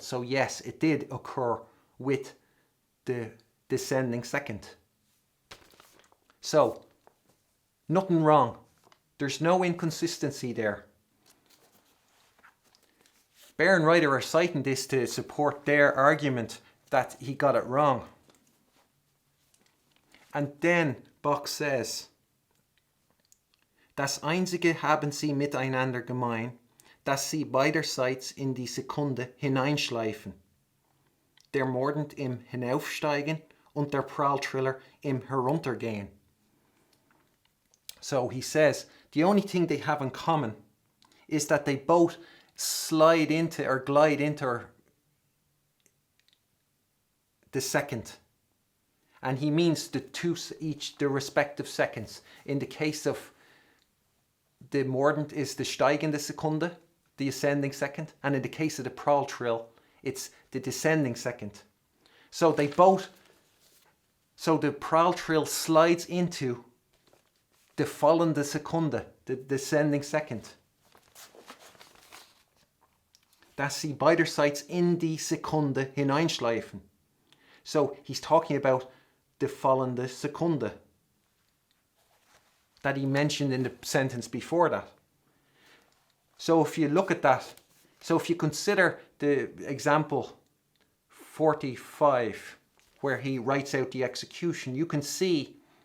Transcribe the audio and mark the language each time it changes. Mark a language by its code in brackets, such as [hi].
[en] So yes, it did occur with the descending second. So, nothing wrong. There's no inconsistency there. Bärenreiter are citing this to support their argument that he got it wrong. And then Bach says, [de] Das Einzige haben sie miteinander gemein, dass sie beiderseits in die Sekunde hineinschleifen. Der Mordent im Hinaufsteigen und der Pralltriller im Heruntergehen. [en] So he says, the only thing they have in common is that they both slide into or glide into the second. And he means the two, each the respective seconds. In the case of the Mordent is the steigende Sekunde, the ascending second, and in the case of the Pralltrill, it's the descending second. So they both, so the Pralltrill slides into the fallende Sekunde, the descending second. [de] Dass sie beiderseits in die Sekunde hineinschleifen. [en] So he's talking about the fallende Sekunde that he mentioned in the sentence before that. So if you look at that, so if you consider the example 45, where he writes out the execution, you can see